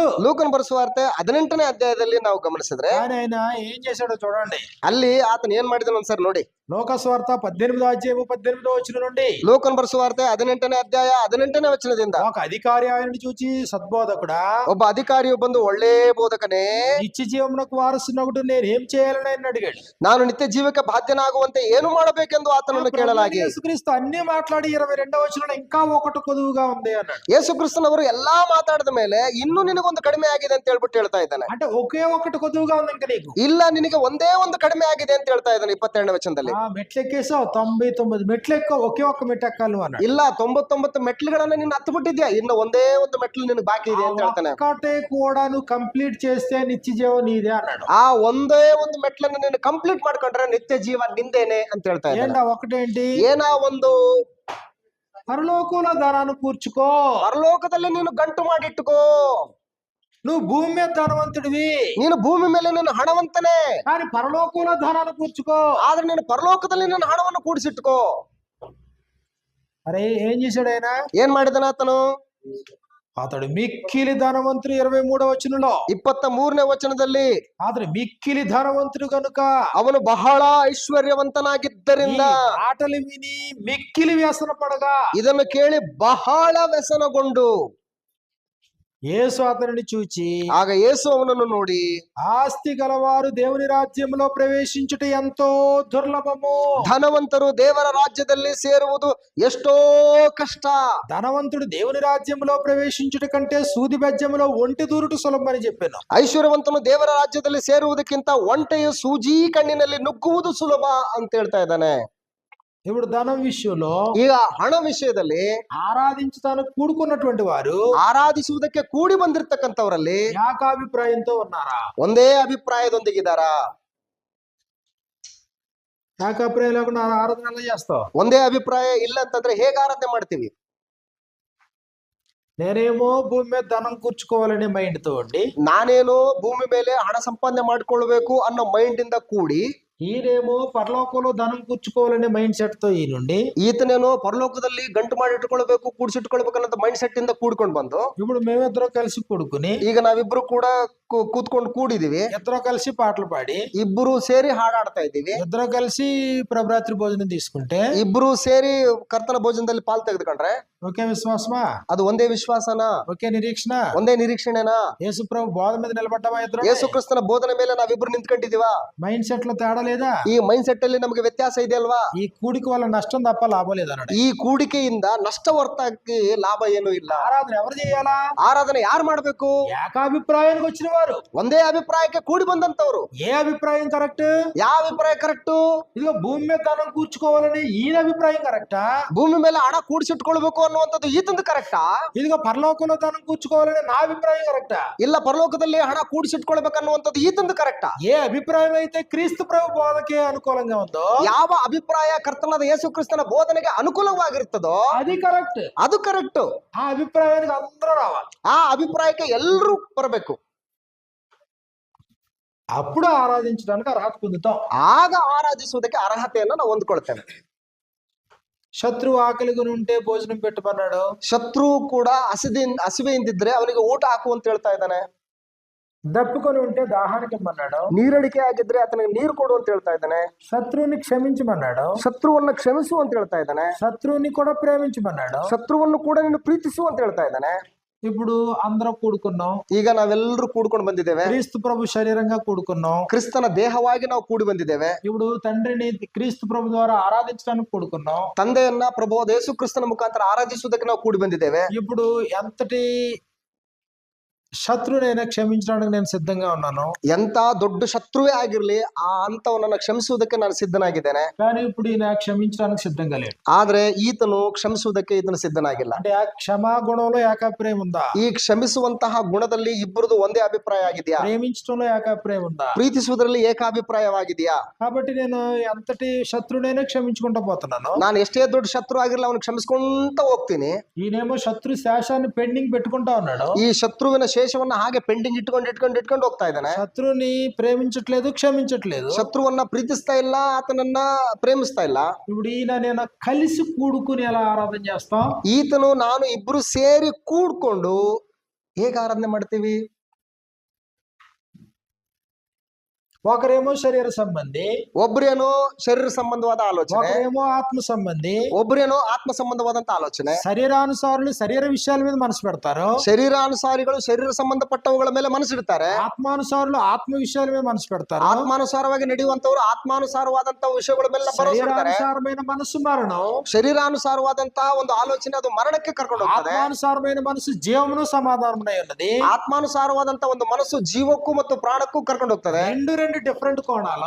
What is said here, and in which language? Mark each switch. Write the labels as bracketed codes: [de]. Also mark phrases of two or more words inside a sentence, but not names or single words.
[kn] ಲೂಕನ ಬರೆಸುವಾರ್ತೆ 18ನೇ ಅಧ್ಯಾಯದಲ್ಲಿ ನಾವು ಗಮನಿಸಿದ್ರೆ [te] ఆయన ఏం చేశాడో చూడండి. [kn] ಅಲ್ಲಿ ಆತನ ಏನ್ ಮಾಡಿದನು ಒಂದ್ಸರಿ ನೋಡಿ. [te] లోకస్వార్ಥ 18వ అధ్యాయము 18వ వచనం నుండి, [kn] ಲೂಕನ ಬರೆಸುವಾರ್ತೆ 18ನೇ ಅಧ್ಯಾಯ 18ನೇ ವಚನದಿಂದ, [te] ఒక అధికారి ఆయనని చూచి, సద్బోధకుడా, [kn] ಒಬ್ಬ ಅಧಿಕಾರಿಯು ಬಂದು, ಒಳ್ಳೆ ಬೋಧಕನೇ, [te] నిత్య జీవమునకు వారసునగుడు నేను ఏం చేయాలని ఆయన అడిగాడు. [kn] ನಾನು ನಿತ್ಯ ಜೀವಕ್ಕೆ ಬಾಧ್ಯನಾಗುವಂತೆ ಏನು ಮಾಡಬೇಕೆಂದು ಆತನನ್ನು ಕೇಳಲಾಗಿ, [te] యేసుక్రీస్తు అన్ని మాట్లాడి 22వ వచనంలో ఇంకా ఒకటి కొదువుగా ఉంది అన్నాడు. [kn] ಯೇಸು ಕ್ರಿಸ್ತನವರು ಎಲ್ಲಾ ಮಾತಾಡಿದ ಮೇಲೆ ಇನ್ನೂ ನಿನಗೊಂದು ಕಡಿಮೆ ಆಗಿದೆ ಅಂತ ಹೇಳ್ಬಿಟ್ಟು ಹೇಳ್ತಾ ಇದ್ದಾನೆ. [te] అంటే ఒకే ఒకటి కొదువుగా ఉంది ఇంకా నీకు. [kn] ಇಲ್ಲ, ನಿನಗೆ ಒಂದೇ ಒಂದು ಕಡಿಮೆ ಆಗಿದೆ ಅಂತ ಹೇಳ್ತಾ ಇದ್ದಾನೆ 22ನೇ ವಚನದಲ್ಲಿ. [te] మెట్లు ఎక్కేసావు, 99 మెట్లు ఎక్క, ఒకే ఒక్క మెట్టు ఎక్కాలి అన్నాడు. [kn] ಇಲ್ಲ, 99 ಮೆಟ್ಲುಗಳನ್ನ ನೀನು ಹತ್ತು ಬಿಟ್ಟಿದ್ಯಾ, ಇನ್ನು ಒಂದೇ ಒಂದು ಮೆಟ್ಲು ನಿನಗೆ ಬಾಕಿ ಇದೆ ಅಂತ ಹೇಳ್ತಾನೆ. [te] ఒక్కటే కూడా నువ్వు కంప్లీట్ చేస్తే నిత్య జీవం నీదే అన్నాడు. [kn] ಆ ಒಂದೇ ಒಂದು ಮೆಟ್ಲನ್ನ ನೀನು ಕಂಪ್ಲೀಟ್ ಮಾಡ್ಕೊಂಡ್ರೆ ನಿತ್ಯ ಜೀವ ನಿಂದೇನೆ ಅಂತ ಹೇಳ್ತಾ ಇದ್ದಾನೆ. [te] ఏంటా ఒకటేంటి? [kn] ಏನಾ ಒಂದು? [te] పరలోకంలో ధనాన్ని కూర్చుకో, [kn] ಪರಲೋಕದಲ್ಲಿ ನೀನು ಗಂಟು ಮಾಡಿಟ್ಟುಕೋ. [te] నువ్వు భూమి మీద ధనవంతుడివి, [kn] ನೀನು ಭೂಮಿ ಮೇಲೆ ನೀನು ಹಣವಂತನೇ, [te] కానీ పరలోకంలో ధనాన్ని కూర్చుకో. [kn] ಆದ್ರೆ ನೀನು ಪರಲೋಕದಲ್ಲಿ ನೀನು ಹಣವನ್ನು ಕೂಡಿಸಿಟ್ಟುಕೋ. [te] అరే ఏం చేశాడు ఆయన? [kn] ಏನ್ ಮಾಡಿದನ ಆತನು? [te] అతడు మిక్కిలి ధనవంతుడు 23వ వచనంలో, [kn] 23ನೇ ವಚನದಲ್ಲಿ, [te] అతడు మిక్కిలి ధనవంతుడు కనుక [kn] ಅವನು ಬಹಳ ಐಶ್ವರ್ಯವಂತನಾಗಿದ್ದರಿಂದ [te] ఆటలు విని మిక్కిలి వ్యసన పడగా, [kn] ಇದನ್ನು ಕೇಳಿ ಬಹಳ ವ್ಯಸನಗೊಂಡು, [te] యేసు అతనిని చూచి, [kn] ಆಗ ಯೇಸು ಅವನನ್ನು ನೋಡಿ, [te] ఆస్తి గలవారు దేవుని రాజ్యంలో ప్రవేశించుట ఎంతో దుర్లభము, [kn] ಧನವಂತರು ದೇವರ ರಾಜ್ಯದಲ್ಲಿ ಸೇರುವುದು ಎಷ್ಟೋ ಕಷ್ಟ. [te] ధనవంతుడు దేవుని రాజ్యంలో ప్రవేశించుట కంటే సూది బెజ్జములో ఒంటి దూరుట సులభమని చెప్పాను. [kn] ಐಶ್ವರ್ಯವಂತನು ದೇವರ ರಾಜ್ಯದಲ್ಲಿ ಸೇರುವುದಕ್ಕಿಂತ ಒಂಟೆಯು ಸೂಜಿ ಕಣ್ಣಿನಲ್ಲಿ ನುಗ್ಗುವುದು ಸುಲಭ ಅಂತ ಹೇಳ್ತಾ ಇದ್ದಾನೆ. [te] ఇప్పుడు ధనం విషయంలో, [kn] ಈಗ ಹಣ ವಿಷಯದಲ್ಲಿ [te] ఆరాధించడానికి కూడుకున్నటువంటి వారు [kn] ಆರಾಧಿಸುವುದಕ್ಕೆ ಕೂಡಿ ಬಂದಿರತಕ್ಕಂಥವರಲ್ಲಿ [te] ఏకాభిప్రాయంతో ఉన్నారా? [kn] ಒಂದೇ ಅಭಿಪ್ರಾಯದೊಂದಿಗಿದ್ದಾರಾ? [te] ఏకాభిప్రాయం లేకుండా ఆరాధన ఎలా చేస్తావు? [kn] ಒಂದೇ ಅಭಿಪ್ರಾಯ ಇಲ್ಲ ಅಂತಂದ್ರೆ ಹೇಗೆ ಆರಾಧನೆ ಮಾಡ್ತೀವಿ? [te] నేనేమో భూమి మీద ధనం కూర్చుకోవాలనే మైండ్ తో ఉండి, [kn] ನಾನೇನು ಭೂಮಿ ಮೇಲೆ ಹಣ ಸಂಪಾದನೆ ಮಾಡ್ಕೊಳ್ಬೇಕು ಅನ್ನೋ ಮೈಂಡ್ ಇಂದ ಕೂಡಿ, [te] ఈయనేమో పరలోకంలో ధనం కూర్చుకోవాలనే [en] mind set [te] తో ఈయనుండి, [kn] ಈತನೇನೋ ಪರಲೋಕದಲ್ಲಿ ಗಂಟು ಮಾಡಿ ಇಟ್ಕೊಳ್ಬೇಕು, ಕೂಡಿಸಿಟ್ಕೊಳ್ಬೇಕು ಅನ್ನೋ [en] mind set [kn] ಇಂದ ಕೂಡ್ಕೊಂಡು ಬಂದು, [te] ఇప్పుడు మేమిద్దరం కలిసి కొడుకుని, [kn] ಈಗ ನಾವಿಬ್ರು ಕೂಡ ಕೂತ್ಕೊಂಡು ಕೂಡಿದೀವಿ, [te] ఇద్దరం కలిసి పాటలు పాడి, [kn] ಇಬ್ರು ಸೇರಿ ಹಾಡಾಡ್ತಾ ಇದ್ದೀವಿ, [te] ఇద్దరం కలిసి ప్రభరాత్రి భోజనం తీసుకుంటే, [kn] ಇಬ್ರು ಸೇರಿ ಕರ್ತನ ಭೋಜನದಲ್ಲಿ ಪಾಲ್ ತೆಗೆದುಕೊಂಡ್ರೆ [te] ఒకే విశ్వాసమా? [kn] ಅದು ಒಂದೇ ವಿಶ್ವಾಸನ? [te] ఒకే నిరీక్షణ? [kn] ಒಂದೇ నిరీక్షಣೆನಾ? [te] యేసు ప్రభు బోధ మీద నిలబడ్డామా ఇద్దరం? [kn] ಯೇಸು ಕ್ರಿಸ್ತನ ಬೋಧನೆ ಮೇಲೆ ನಾವಿಬ್ರು ನಿಂತ್ಕೊಂಡಿದೀವಾ? [en] mind set [te] లో తేడా లేదా? [kn] ಈ [en] mind set [kn] ಅಲ್ಲಿ ನಮಗೆ ವ್ಯತ್ಯಾಸ ಇದೆ ಅಲ್ವಾ? [te] ఈ కూడికి వల్ల నష్టం తప్ప లాభం లేదన్నాడు. [kn] ಈ ಕೂಡಿಕೆಯಿಂದ ನಷ್ಟ ಹೊರತಾಗಿ ಲಾಭ ಏನೂ ಇಲ್ಲ. [te] ఆరాధన ఎవరు చేయాలా? [kn] ಆರಾಧನೆ ಯಾರು ಮಾಡ್ಬೇಕು? [te] ఏకాభిప్రాయానికి వచ్చిన వారు, [kn] ಒಂದೇ ಅಭಿಪ್ರಾಯಕ್ಕೆ ಕೂಡಿ ಬಂದಂತವ್ರು. [te] ఏ అభిప్రాయం కరెక్ట్? [kn] ಯಾವ ಅಭಿಪ್ರಾಯ ಕರೆಕ್ಟ್? [te] ఇదిగో భూమి మీద ధనం కూర్చుకోవాలని ఈయన అభిప్రాయం కరెక్టా? [kn] ಭೂಮಿ ಮೇಲೆ ಹಣ ಕೂಡಿಸಿಟ್ಕೊಳ್ಬೇಕು ಅನ್ನುವಂಥದ್ದು ಈತಂದು ಕರೆಕ್ಟಾ? [te] ఇదిగో పరలోకంలో ధనం కూర్చుకోవాలని నా అభిప్రాయం కరెక్టా? [kn] ಇಲ್ಲ, ಪರಲೋಕದಲ್ಲಿ ಹಣ ಕೂಡಿಸಿಟ್ಕೊಳ್ಬೇಕು ಅನ್ನುವಂಥದ್ದು ಈತಂದು ಕರೆಕ್ಟಾ? [te] ఏ అభిప్రాయం అయితే క్రీస్తు ప్రభు బోధకే అనుకూలంగా ఉందో, [kn] ಯಾವ ಅಭಿಪ್ರಾಯ ಕರ್ತನಾದ ಯೇಸು ಕ್ರಿಸ್ತನ ಬೋಧನೆಗೆ ಅನುಕೂಲವಾಗಿರುತ್ತದೋ [te] అది కరెక్ట్. [kn] ಅದು ಕರೆಕ್ಟ್. [te] ఆ అభిప్రాయానికి అందరూ రావాలి. [kn] ಆ ಅಭಿಪ್ರಾಯಕ್ಕೆ ಎಲ್ಲರೂ ಬರಬೇಕು. [te] అప్పుడు ఆరాధించడానికి అర్హత పొందుతాం. [kn] ಆಗ ಆರಾಧಿಸುವುದಕ್ಕೆ ಅರ್ಹತೆಯನ್ನು ನಾವು ಹೊಂದ್ಕೊಳ್ತೇವೆ. [te] శత్రువు ఆకలిగా ఉంటే భోజనం పెట్టమన్నాడు. [kn] ಶತ್ರು ಕೂಡ ಹಸಿವೆಯಿಂದಿದ್ರೆ ಅವನಿಗೆ ಊಟ ಹಾಕು ಅಂತ ಹೇಳ್ತಾ ಇದ್ದಾನೆ. [te] దప్పుకొని ఉంటే దాహానికి ఇమ్మన్నాడు. [kn] ನೀರಡಿಕೆ ಆಗಿದ್ರೆ ಆತನಿಗೆ ನೀರು ಕೊಡು ಅಂತ ಹೇಳ್ತಾ ಇದ್ದಾನೆ. [te] శత్రువుని క్షమించమన్నాడు. [kn] ಶತ್ರುವನ್ನ ಕ್ಷಮಿಸು ಅಂತ ಹೇಳ್ತಾ ಇದ್ದಾನೆ. [te] శత్రువుని కూడా ప్రేమించమన్నాడు. [kn] ಶತ್ರುವನ್ನು ಕೂಡ ನೀನು ಪ್ರೀತಿಸು ಅಂತ ಹೇಳ್ತಾ ಇದ್ದಾನೆ. [te] ఇప్పుడు అందరం కూడుకున్నాం. [kn] ಈಗ ನಾವೆಲ್ಲರೂ ಕೂಡ್ಕೊಂಡು ಬಂದಿದ್ದೇವೆ. [te] క్రీస్తు ప్రభు శరీరంగా కూడుకున్నాం. [kn] ಕ್ರಿಸ್ತನ ದೇಹವಾಗಿ ನಾವು ಕೂಡಿ ಬಂದಿದ್ದೇವೆ. [te] ఇప్పుడు తండ్రిని క్రీస్తు ప్రభు ద్వారా ఆరాధించడానికి కూడుకున్నాం. [kn] ತಂದೆಯನ್ನ ಪ್ರಭು ಯೇಸು ಕ್ರಿಸ್ತನ ಮುಖಾಂತರ ಆರಾಧಿಸುವುದಕ್ಕೆ ನಾವು ಕೂಡಿ ಬಂದಿದ್ದೇವೆ. [te] ఇప్పుడు ఎంతటి శత్రువునైనా క్షమించడానికి నేను సిద్ధంగా ఉన్నాను. [kn] ಎಂತ ದೊಡ್ಡ ಶತ್ರುವೇ ಆಗಿರ್ಲಿ ಆ ಅಂತವನನ್ನ ಕ್ಷಮಿಸುವುದಕ್ಕೆ ನಾನು ಸಿದ್ಧನಾಗಿದ್ದೇನೆ. [te] కానీ ఇప్పుడు ఈయన క్షమించడానికి సిద్ధంగా లేడు. [kn] ಆದ್ರೆ ಈತನು ಕ್ಷಮಿಸುವುದಕ್ಕೆ ಈತನು ಸಿದ್ಧನಾಗಿಲ್ಲ. [te] అంటే ఆ క్షమా గుణంలో ఏకాప్రాయం ఉందా? [kn] ಈ ಕ್ಷಮಿಸುವಂತಹ ಗುಣದಲ್ಲಿ ಇಬ್ಬರದು ಒಂದೇ ಅಭಿಪ್ರಾಯ ಆಗಿದೆಯಾ? [te] ప్రేమించడంలో ఏకాప్రాయం ఉందా? [kn] ಪ್ರೀತಿಸುವುದರಲ್ಲಿ ಏಕಾಭಿಪ್ರಾಯವಾಗಿದೆಯಾ? [te] కాబట్టి నేను ఎంతటి శత్రువునైనా క్షమించుకుంటూ పోతున్నాను. [kn] ನಾನು ಎಷ್ಟೇ ದೊಡ್ಡ ಶತ್ರು ಆಗಿರಲಿ ಅವನು ಕ್ಷಮಿಸ್ಕೊಂತ ಹೋಗ್ತೀನಿ. [te] ఈయనేమో శత్రు శేషాన్ని పెండింగ్ పెట్టుకుంటా ఉన్నాడు. [kn] ಈ ಶತ್ರುವಿನ ಶೇಷವನ್ನ ಹಾಗೆ ಪೆಂಡಿಂಗ್ ಇಟ್ಕೊಂಡು ಹೋಗ್ತಾ ಇದ್ದಾನೆ. [te] శత్రువుని ప్రేమించట్లేదు, క్షమించట్లేదు. [kn] ಶತ್ರುವನ್ನ ಪ್ರೀತಿಸ್ತಾ ಇಲ್ಲ, ಆತನನ್ನ ಪ್ರೇಮಿಸ್ತಾ ಇಲ್ಲ. [te] ఇప్పుడు ఈయన నేను కలిసి కూడుకుని ఎలా ఆరాధన చేస్తాం? [kn] ಈತನು ನಾನು ಇಬ್ರು ಸೇರಿ ಕೂಡ್ಕೊಂಡು ಹೇಗೆ ಆರಾಧನೆ ಮಾಡ್ತೀವಿ? [te] ఒకరేమో శరీర సంబంధి, [kn] ಒಬ್ರೇನೋ ಶರೀರ ಸಂಬಂಧವಾದ ಆಲೋಚನೆ, [te] ఒకరేమో ఆత్మ సంబంధి. [kn] ಒಬ್ರೇನೋ ಆತ್ಮ ಸಂಬಂಧವಾದಂತ ಆಲೋಚನೆ. [te] శరీరానుసారులు శరీర విషయాల మీద మనసు పెడతారు. [kn] ಶರೀರಾನುಸಾರಿಗಳು ಶರೀರ ಸಂಬಂಧಪಟ್ಟವುಗಳ ಮೇಲೆ ಮನಸ್ಸಿಡ್ತಾರೆ. [te] ఆత్మానుసారులు ఆత్మ విషయాల మీద మనసు పెడతారు. [kn] ಆತ್ಮಾನುಸಾರವಾಗಿ ನಡೆಯುವಂತವರು ಆತ್ಮಾನುಸಾರವಾದಂತ ವಿಷಯಗಳ ಮೇಲೆ ಭರವಸೆ ಇಡ್ತಾರೆ. [te] శరీరానుసారమైన మనసు మరణం, [kn] ಶರೀರಾನುಸಾರವಾದಂತಹ ಒಂದು ಆಲೋಚನೆ ಅದು ಮರಣಕ್ಕೆ ಕರ್ಕೊಂಡು ಹೋಗ್ತದೆ. [te] ఆత్మానుసారమైన మనసు జీవమును సమాధానమునై ఉన్నది. [kn] ಆತ್ಮಾನುಸಾರವಾದಂತ ಒಂದು ಮನಸ್ಸು ಜೀವಕ್ಕೂ ಮತ್ತು ಪ್ರಾಣಕ್ಕೂ ಕರ್ಕೊಂಡು ಹೋಗ್ತದೆ. [te] రెండు డిఫరెంట్ కోణాలు,